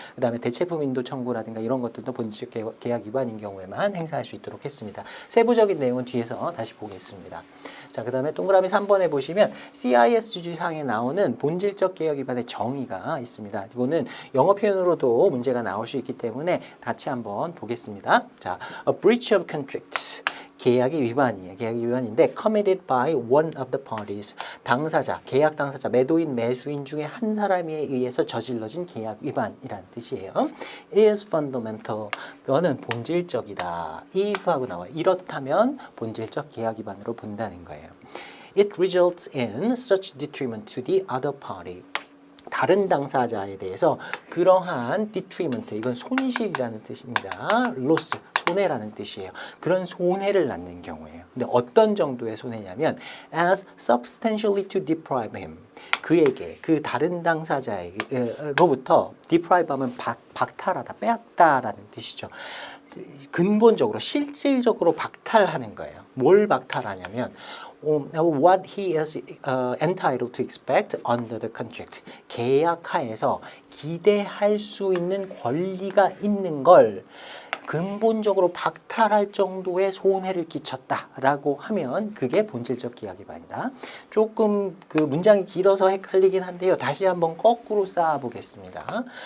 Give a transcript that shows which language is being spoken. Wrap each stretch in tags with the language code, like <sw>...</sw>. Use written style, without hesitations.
<ko>그 다음에 대체품 인도 청구라든가 이런 것들도 본질적 계약 위반인 경우에만 행사할 수 있도록 했습니다. 세부적인 내용은 뒤에서 다시 보겠습니다. 자, 그 다음에 동그라미 3번에 보시면 CISG 상에 나오는 본질적 계약 위반의 정의가 있습니다. 이거는 영어 표현으로도 문제가 나올 수 있기 때문에 같이 한번 보겠습니다.</ko> <en>자, a breach of contract.</en> <ko>계약의 위반이에요. 계약의 위반인데</ko> <en>committed by one of the parties.</en> <ko>당사자, 계약 당사자, 매도인, 매수인 중에 한 사람에 의해서 저질러진 계약 위반이란 뜻이에요.</ko> <en>is fundamental.</en> <ko>그거는 본질적이다. if 하고 나와요. 이렇다면 본질적 계약 위반으로 본다는 거예요.</ko> <en>It results in such detriment to the other party.</en> <ko>다른 당사자에 대해서 그러한 detriment, 이건 손실이라는 뜻입니다. loss, 손해라는 뜻이에요. 그런 손해를 낳는 경우예요. 근데 어떤 정도의 손해냐면</ko> <en>as substantially to deprive him.</en> <ko>그에게 그 다른 당사자로부터 deprive 하면 박탈하다, 빼앗다라는 뜻이죠. 근본적으로 실질적으로 박탈하는 거예요. 뭘 박탈하냐면</ko> <en>what he is entitled to expect under the contract.</en> <ko>계약하에서 기대할 수 있는 권리가 있는 걸 근본적으로 박탈할 정도의 손해를 끼쳤다라고 하면 그게 본질적 계약 위반이다. 조금 그 문장이 길어서 헷갈리긴 한데요. 다시 한번 거꾸로 쌓아보겠습니다.</ko>